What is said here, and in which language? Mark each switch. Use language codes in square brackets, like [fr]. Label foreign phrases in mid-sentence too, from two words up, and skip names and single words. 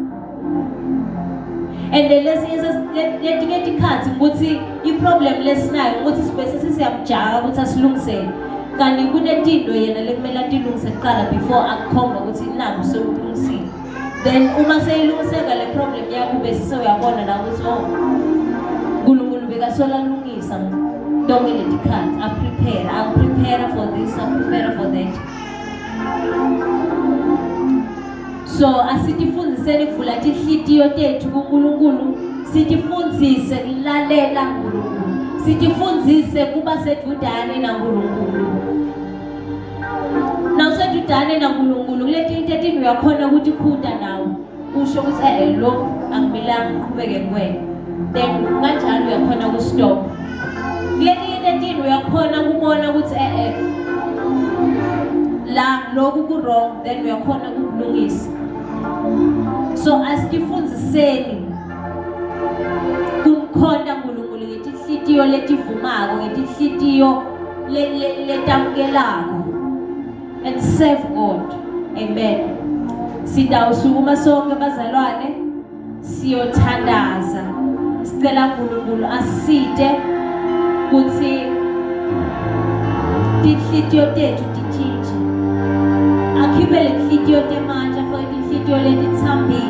[ss] And letinye tikhathi ukuthi i-problem lesinayo ukuthi sibese sisiyamjaga ukuthi asilungisele, kanti kunetinto yena lekumele atilungise kuqala before akukhomba ukuthi naku sewulungisile. Then uma seyilungiseka le problem yakho bese sewuyabona la ukuthi uNkulunkulu bekasola lungisa tonke letikhathi, [en] I'm prepare for this, I'm prepare for that. [ss] So asitifundiseni kuvula tinhlitiyo tethu kuNkulunkulu, sitifundise kulalela uNkulunkulu, sitifundise kuba sedudane naNkulunkulu. Nawusedudane naNkulunkulu kuletinye tinto uyakhona ukuthi khuda nawe usho ukuthi lo angimilanga ngiqhubeke ngiwena, then kanjalo uyakhona ukustop. Kuletinye tinto uyakhona ukubona ukuthi la lokhu ku wrong, then uyakhona ukulungisa. So asifundiseni kumkhonda uNkulunkulu ngetinhlitiyo ngetinhlitiyo letivumako, ngetinhlitiyo letamukelako, [en] and serve God. [ss] Amen. Sidawusukuma sonke bazalwane siyothandaza. Sicela uNkulunkulu asite kuthi tinhlitiyo tethu titshintshe. Akhiphe lenhlitiyo temanje afake tinhlitiyo letithambile.